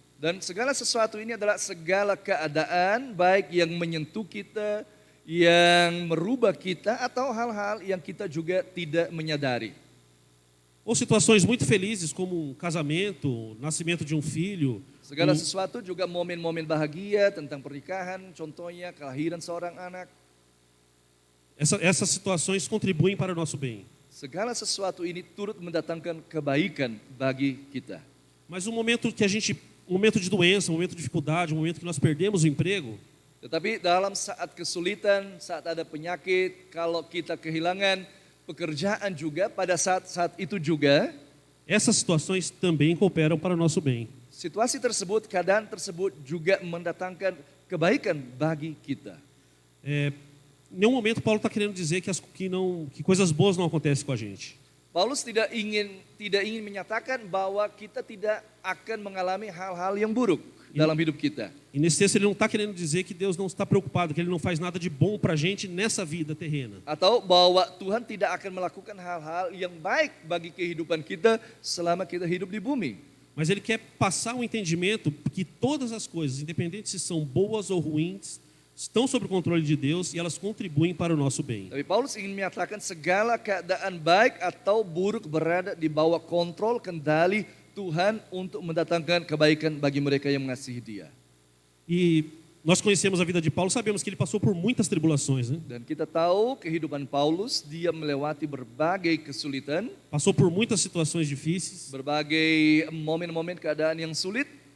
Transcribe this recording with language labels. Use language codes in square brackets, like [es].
[id] Dan segala sesuatu ini adalah segala keadaan baik yang menyentuh kita, yang merubah kita, atau hal-hal yang kita juga tidak menyadari. [pt] Ou situações muito felizes como um casamento, nascimento de um filho. [id] Segala sesuatu juga momen-momen bahagia tentang pernikahan, contohnya kelahiran seorang anak. [pt] Essas situações contribuem para o nosso bem. [id] Segala sesuatu ini turut mendatangkan kebaikan bagi kita. [pt] Mas um momento de doença, um momento de dificuldade, um momento que nós perdemos o emprego, [id] Tetapi dalam saat kesulitan, saat ada penyakit, kalau kita kehilangan pekerjaan juga, pada saat itu juga, [pt] essas situações também cooperam para o nosso bem. [id] situasi tersebut, keadaan tersebut juga mendatangkan kebaikan bagi kita. [pt] Em nenhum momento Paulo está querendo dizer que coisas boas não acontecem com a gente. [id] Paulus tidak ingin menyatakan bahwa kita tidak akan mengalami hal-hal yang buruk dalam hidup kita. [pt] E nesse texto ele não está querendo dizer que Deus não está preocupado, que Ele não faz nada de bom para a gente nessa vida terrena. [id] Atau bahwa Tuhan tidak akan melakukan hal-hal yang baik bagi kehidupan kita selama kita hidup di bumi. [pt] Mas Ele quer passar um entendimento que todas as coisas, independente se são boas ou ruins, estão sob o controle de Deus e elas contribuem para o nosso bem. [id] Tapi Paulus ingin menyatakan segala keadaan baik atau buruk berada di bawah kontrol kendali Tuhan untuk mendatangkan kebaikan bagi mereka yang mengasihi Dia. [pt] E nós conhecemos a vida de Paulo, sabemos que ele passou por muitas tribulações, né? [id] Dan kita tahu kehidupan Paulus, dia melewati berbagai kesulitan, [pt] Passou por muitas situações difíceis [id] berbagai momen-momen keadaan yang sulit,